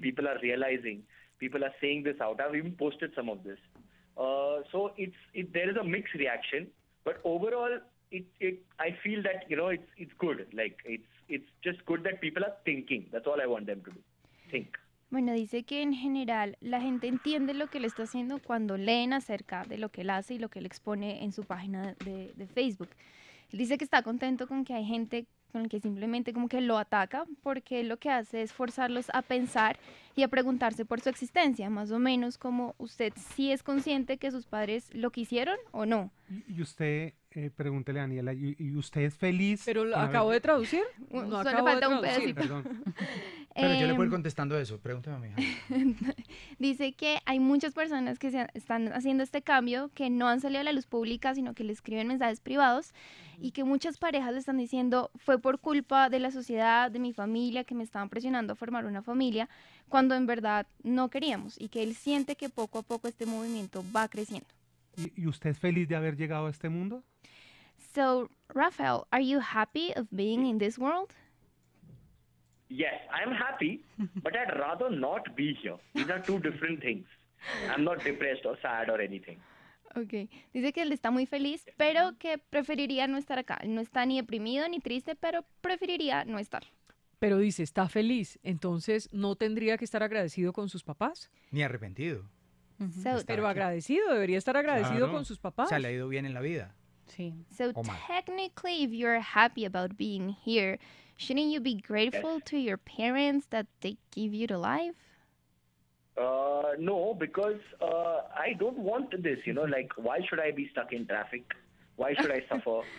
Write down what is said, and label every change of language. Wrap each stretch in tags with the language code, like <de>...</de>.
<en>People are realizing. People are saying this out. I've even posted some of this. So there is a mixed reaction, but overall, I feel that it's good. Like it's just good that people are thinking. That's all I want them to do. Think.</en> <es>Bueno, dice que en general la gente entiende lo que él está haciendo cuando leen acerca de lo que él hace y lo que él expone en su página de Facebook. Él dice que está contento con que hay gente con el que simplemente como que lo ataca porque lo que hace es forzarlos a pensar y a preguntarse por su existencia, más o menos como usted sí es consciente que sus padres lo quisieron o no. Y usted, pregúntele a Daniela, ¿y usted es feliz? Pero lo acabo de traducir. No solo falta un pedacito. Perdón. Pero yo le puedo ir contestando eso. Pregúntame a mi hija. Dice que hay muchas personas que están haciendo este cambio, que no han salido a la luz pública, sino que le escriben mensajes privados y que muchas parejas le están diciendo fue por culpa de la sociedad, de mi familia, que me estaban presionando a formar una familia, cuando en verdad no queríamos, y que él siente que poco a poco este movimiento va creciendo. ¿Y usted es feliz de haber llegado a este mundo?</es> <en>So, Rafael, are you happy of being in this world? Yes, I'm happy, but I'd rather not be here. These are two different things. I'm not depressed or sad or anything. Okay.</en> <es>Dice que él está muy feliz, pero que preferiría no estar acá. No está ni deprimido ni triste, pero preferiría no estar. Pero dice, está feliz, entonces ¿no tendría que estar agradecido con sus papás? Ni arrepentido. Pero agradecido, debería estar agradecido con sus papás. O sea, le ha ido bien en la vida. Sí.</es> <en>So technically, if you're happy about being here, shouldn't you be grateful to your parents that they give you the life? No, because I don't want this, like why should I be stuck in traffic? Why should I suffer?</en>